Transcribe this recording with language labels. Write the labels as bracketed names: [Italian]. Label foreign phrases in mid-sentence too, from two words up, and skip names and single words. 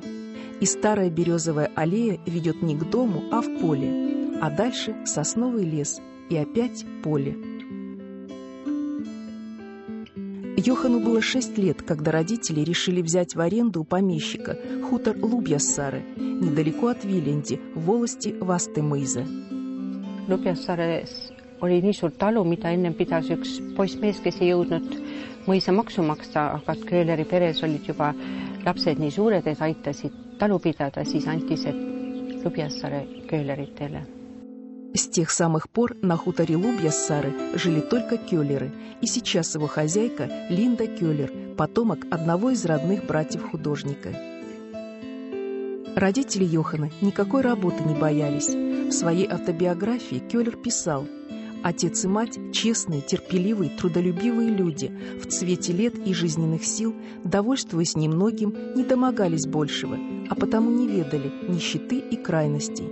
[Russian] И старая березовая аллея ведет не к дому, а в поле, а дальше сосновый лес и опять поле. Йохану было 6 лет, когда родители решили взять в аренду у помещика хутор Лубьяссаре, недалеко от Viljandi, в волости Vastõi-mõisa. [Estonian] Lubjassaares oli nii suur talu, mida ennem pidas üks poissmees, kes ei jõudnud mõisa maksu maksta, aga Kölleri peres olid juba lapsed nii suured, et aitasid talu pidada, siis anti see Lubjassaare Kölleritele. [Russian] С тех самых пор на хуторе Лубьяссаре жили только Кёллеры, и сейчас его хозяйка Линда Кёллер, потомок одного из родных братьев художника. Родители Йохана никакой работы не боялись. В своей автобиографии Кёллер писал: «Отец и мать – честные, терпеливые, трудолюбивые люди, в цвете лет и жизненных сил, довольствуясь немногим, не домогались большего, а потому не ведали нищеты и крайностей.